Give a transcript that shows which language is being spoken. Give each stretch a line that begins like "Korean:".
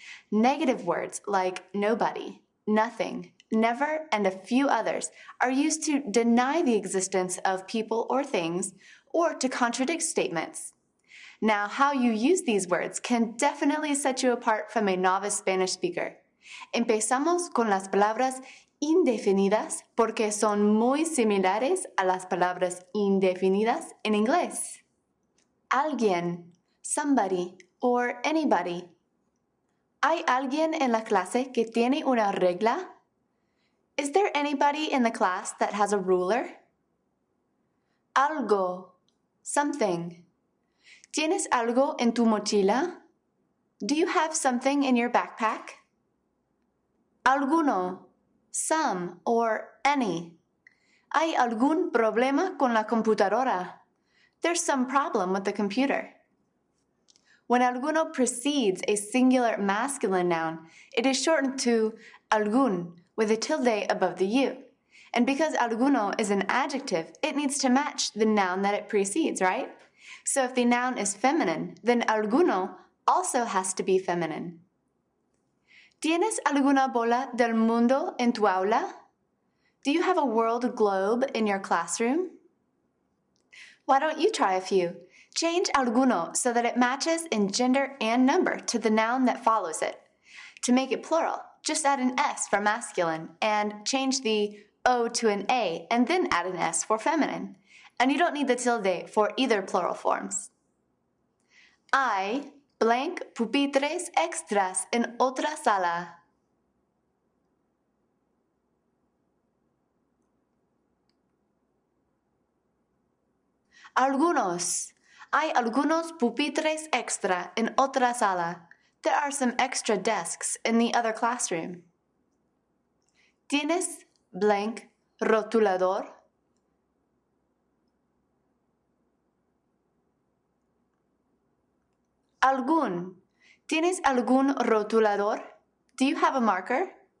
English: Negative words like nobody, nothing, never, and a few others are used to deny the existence of people or things or to contradict statements. Now, how you use these words can definitely set you apart from a novice Spanish speaker.
Spanish: Empezamos con las palabras indefinidas porque son muy similares a las palabras indefinidas en inglés.
English: Alguien, somebody, or anybody.
Spanish: ¿Hay alguien en la clase que tiene una regla?
English: Is there anybody in the class that has a ruler? Algo, something.
Spanish: ¿Tienes algo en tu mochila?
English: Do you have something in your backpack? Alguno, some, or any.
Spanish: ¿Hay algún problema con la computadora?
English: There's some problem with the computer. When alguno precedes a singular masculine noun, it is shortened to algún with a tilde above the U. And because alguno is an adjective, it needs to match the noun that it precedes, right? So if the noun is feminine, then alguno also has to be feminine. ¿Tienes alguna bola del mundo en tu aula? Do you have a world globe in your classroom? Why don't you try a few? Change alguno so that it matches in gender and number to the noun that follows it. To make it plural, just add an S for masculine and change the O to an A and then add an S for feminine. And you don't need the tilde for either plural forms.
Spanish: Hay blank pupitres extras en otra sala. Algunos. Hay algunos pupitres extra en otra sala.
English: There are some extra desks in the other classroom.
Spanish: ¿Tienes blank rotulador? Algún. ¿Tienes algún rotulador?
English: Do you have a marker?